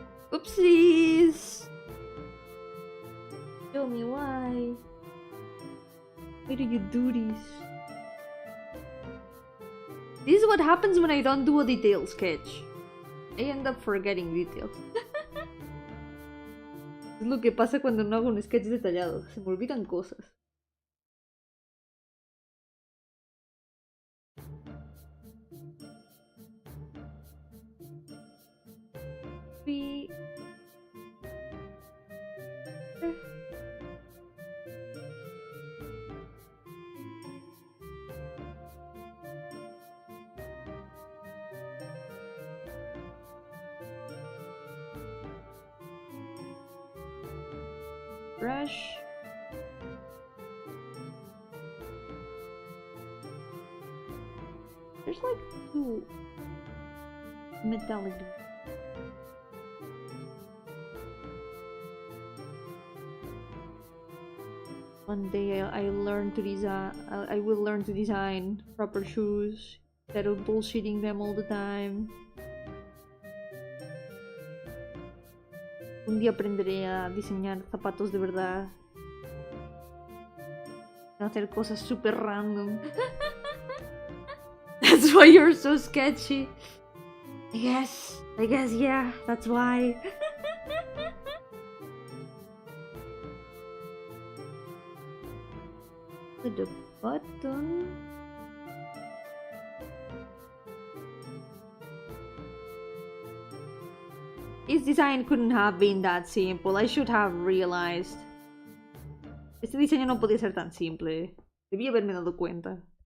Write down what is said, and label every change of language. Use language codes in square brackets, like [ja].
[en] Oopsies! Tell me why. Why do you do this? This is what happens when I don't do a detailed sketch. I end up forgetting details. [es] Es lo que pasa cuando no hago un sketch detallado. Se me olvidan cosas. Sí. [en] Brush. There's like two metallic. One day I learn to design. I will learn to design proper shoes instead of bullshitting them all the time. [es] Un día aprenderé a diseñar zapatos de verdad. A hacer cosas super random. [en] That's why you're so sketchy. I guess, yeah, that's why. The button. His design couldn't have been that simple. I should have realized. [es] Este diseño no podía ser tan simple. Debí haberme dado cuenta.